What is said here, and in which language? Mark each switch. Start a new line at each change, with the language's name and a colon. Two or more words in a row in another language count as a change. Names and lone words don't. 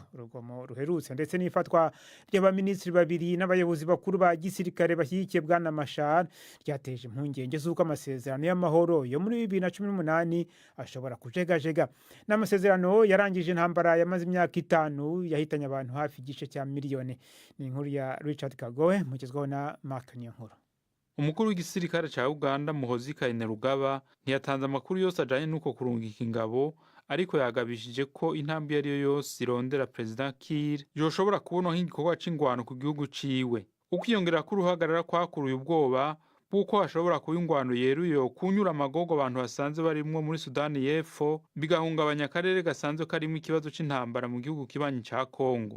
Kinyarwanda: Urugomo ruherutse ndetse n'ifatwa ry'abaminisitiri babiri n'abayobozi bakuru ba gisirikare bashyigikiye Bwana Machar ryateje impungenge z'uko amasezerano y'amahoro yo muri 2018 ashobora kujegajega. N'amasezerano yarangije intambara yamaze imyaka 5 yahitanye abantu hafi igice cya miliyoni. Ni inkuru ya Richard Kagowe mugezweho na Mark Nyonkuru.
Rundi: Umukuru w'igisirikare ca Uganda Muhoozi Kainerugaba ntiyatanze amakuru yose ajanye n'uko kurungika ingabo, ariko yagabishije ko intambwe yari yo yose irondera President Kiir yoshobora kubona nk'igikorwa c'ingwano ku gihugu ciwe. Ukwiyongera k'uruhagarara kwakuruye ubwoba bw'uko hashobora kuba ingwano yeruye kunyura amagogo abantu basanzwe barimwo muri Sudani y'Epfo, bigahungabanya akarere gasanzwe karimo ikibazo c'intambara mu gihugu kibanyi ca Kongo.